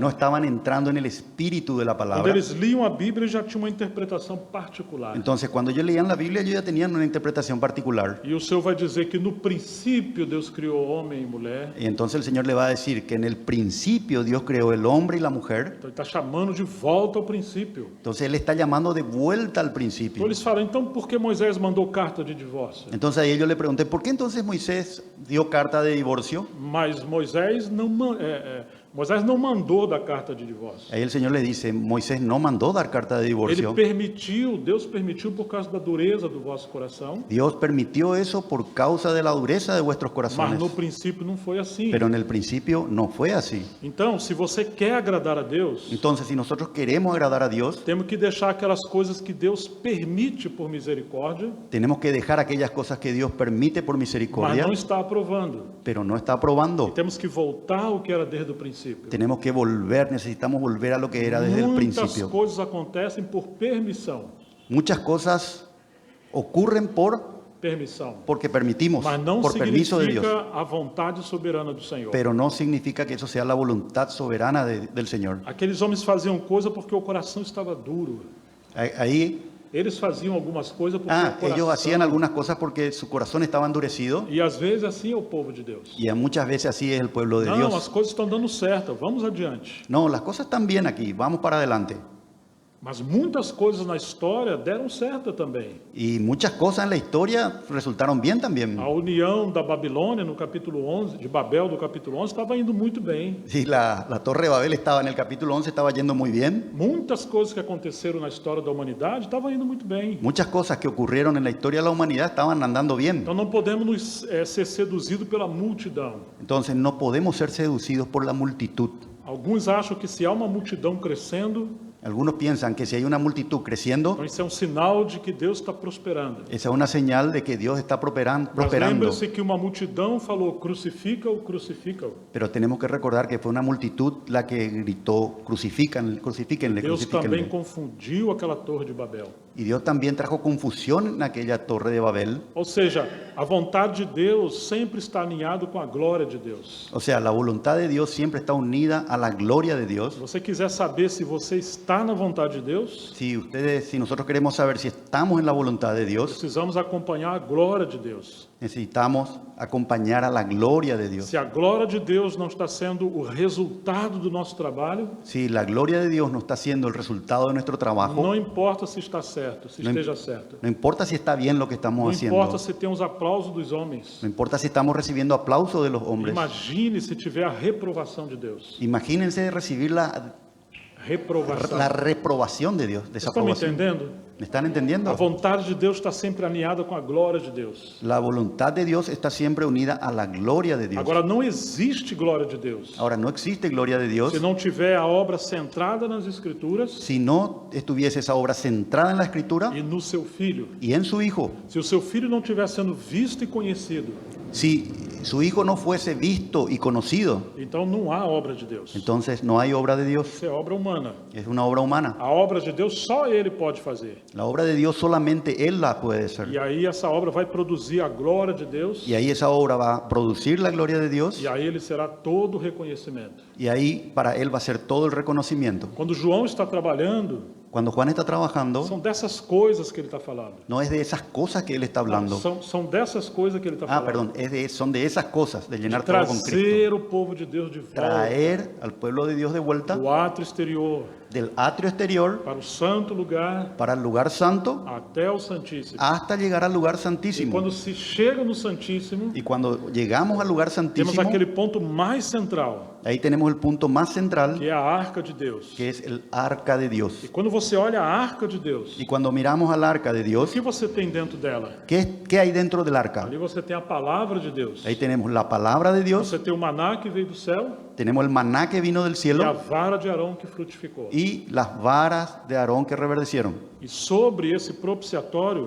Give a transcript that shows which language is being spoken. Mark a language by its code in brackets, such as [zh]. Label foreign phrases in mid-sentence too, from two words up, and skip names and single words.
[es] No estaban entrando en el espíritu de la [pt] Quando [es] palabra. [pt] eles liam a Bíblia, eles já tinham uma interpretação particular. [es] Entonces, cuando ellos leían la Biblia, ellos ya tenían una interpretación particular. [pt] E o Senhor vai dizer que no princípio Deus criou homem e mulher. [es] Y entonces el Señor le va a decir que en el principio Dios creó el hombre y la mujer. [pt] Então ele está chamando de volta ao princípio. [es] Entonces Él está llamando de vuelta al [pt] Então [es] principio. [pt] eles falam, então por que Moisés mandou carta de divórcio? [es] Entonces ahí yo le pregunté, ¿por qué entonces Moisés dio carta de divorcio? [pt] Mas Moisés não Moisés não mandou dar carta de divórcio. [es] Ahí el Señor le dice, Moisés no mandó dar carta de divorcio. [pt] Deus permitiu por causa da dureza do vosso coração, [es] Dios permitió eso por causa de la dureza de vuestros [pt] mas [es] corazones. [pt] no princípio não foi assim. [es] Pero en el principio no fue así. [pt] Então, se você quer agradar a Deus, [es] Entonces, si nosotros queremos agradar a Dios, [pt] temos que deixar aquelas coisas que Deus permite por misericórdia, [es] tenemos que dejar aquellas cosas que Dios permite por [pt] mas [es] misericordia, [pt] não está aprovando. [es] pero no está aprobando. [pt] Temos que voltar ao que era desde o princípio. [es] Tenemos que volver, necesitamos volver a lo que era desde el [pt] Muitas [es] principio. [pt] coisas acontecem por permissão, [es] Muchas cosas ocurren porque permitimos, [pt] mas não [es] por permiso de Dios. [pt] significa a vontade soberana do Senhor. [es] Pero no significa que eso sea la voluntad soberana del Señor. [pt] Aqueles homens faziam coisa porque o coração estava duro. [es] Ahí, [pt] Eles faziam algumas coisas porque o coração... [es] ellos hacían algunas cosas porque su corazón estaba endurecido, [pt] E às vezes assim é o povo de Deus. [es] y muchas veces así es el pueblo de [pt] Não, [es] Dios. [pt] as coisas estão dando certo, vamos adiante. [es] No, las cosas están bien aquí, vamos para adelante. [pt] Mas muitas coisas na história deram certo também. [es] Y muchas cosas en la historia resultaron bien también. [pt] A união da Babilônia no capítulo 11, de Babel do capítulo 11, estava indo muito bem. [es] Sí, la Torre de Babel estaba en el capítulo 11, estaba yendo muy bien. [pt] Muitas coisas que aconteceram na história da humanidade estavam indo muito bem. [es] Muchas cosas que ocurrieron en la historia de la humanidad estaban andando bien. [pt] Então não podemos ser seduzidos pela multidão. [es] Entonces no podemos ser seducidos por la multitud. [pt] Alguns acham que se há uma multidão crescendo, [es] Algunos piensan que si hay una multitud creciendo, [pt] então isso é um sinal de que Deus está prosperando. [es] esa es una señal de que Dios está [pt] Mas [es] prosperando. [pt] lembre-se que uma multidão falou, crucifica-o, crucifica-o. [es] Pero tenemos que recordar que fue una multitud la que gritó, crucifíquenle, [pt] Deus também [es] crucifíquenle. [pt] confundiu aquela torre de Babel. [es] Y Dios también trajo confusión en aquella Torre de Babel. [pt] Ou seja, a vontade de Deus sempre está alinhado com a glória de Deus. [es] O sea, la voluntad de Dios siempre está unida a la gloria de [pt] Se [es] Dios. [pt] você quiser saber se você está na vontade de Deus, [es] Si nosotros queremos saber si estamos en la voluntad de Dios, [pt] precisamos acompanhar a glória de Deus. [es] necesitamos acompañar a la gloria de Dios. [pt] Se a glória de Deus não está sendo o resultado do nosso trabalho, [es] Si la gloria de Dios no está siendo el resultado de nuestro trabajo, [pt] não importa se está certo, se Não esteja certo. [es] no importa si está bien lo que [pt] Não [es] estamos haciendo, [pt] importa se tem os aplausos dos homens. [es] no importa si estamos recibiendo aplausos de los hombres. [pt] Imagine se tiver a reprovação de Deus. [es] Imagínense recibir la [pt] Reprovação. [es] reprobación de Dios, [pt] Vocês estão me [es] desaprobación. [pt] entendendo? [es] ¿Me están [pt] A [es] entendiendo? [pt] vontade de Deus está sempre alinhada com a glória de Deus. [es] La voluntad de Dios está siempre unida a la gloria de Dios. [pt] Agora, não existe glória de Deus [es] Ahora, no existe gloria de Dios [pt] se não tiver a obra centrada nas Escrituras [es] si no estuviese esa obra centrada en la Escritura [pt] e no seu Filho. [es] y en su Hijo. [pt] Se o seu Filho não estiver sendo visto e conhecido, [es] Si su Hijo no fuese visto y conocido, [pt] então não há obra de Deus. [es] entonces no hay obra de Dios. [pt] Isso é obra humana. [es] Es una obra humana. [pt] A obra de Deus só Ele pode fazer. [es] La obra de Dios solamente Él la puede hacer. [pt] E aí essa obra vai produzir a glória de Deus [es] Y ahí esa obra va a producir la gloria de Dios [pt] e a Ele será todo o reconhecimento. [es] y ahí para Él va a ser todo el reconocimiento. [pt] Quando João está trabalhando, [es] Cuando Juan está trabajando, [pt] são dessas coisas que ele está falando. [es] no es de esas cosas que Él está hablando. [pt] São dessas coisas que ele está falando. [es] Perdón, son de esas cosas, de llenar [pt] De [es] todo con Cristo. [pt] trazer o povo de Deus de volta [es] Traer al pueblo de Dios de vuelta [pt] do átrio exterior [es] del atrio exterior [pt] para o santo lugar [es] para el lugar santo [pt] até o Santíssimo. [es] hasta llegar al lugar [pt] E [es] santísimo. [pt] quando se chega no Santíssimo, [es] Y cuando llegamos al lugar [pt] temos [es] santísimo, [pt] aquele ponto mais central, [es] ahí tenemos el punto más central, [pt] que é a arca de Deus. [es] que es el arca de Dios. [pt] E quando você olha a arca de Deus, [es] Y cuando miramos al arca de [pt] o [es] Dios, [pt] que você tem dentro dela? [es] ¿qué hay dentro del arca? [pt] Ali você tem a palavra de Deus. [es] Ahí tenemos la palabra de Dios, [pt] Você tem o maná que veio do céu [es] tenemos el maná que vino del [pt] e a [es] cielo [pt] vara de Arão que frutificou. [es] y las varas de Aarón que reverdecieron. [pt] E sobre esse propiciatório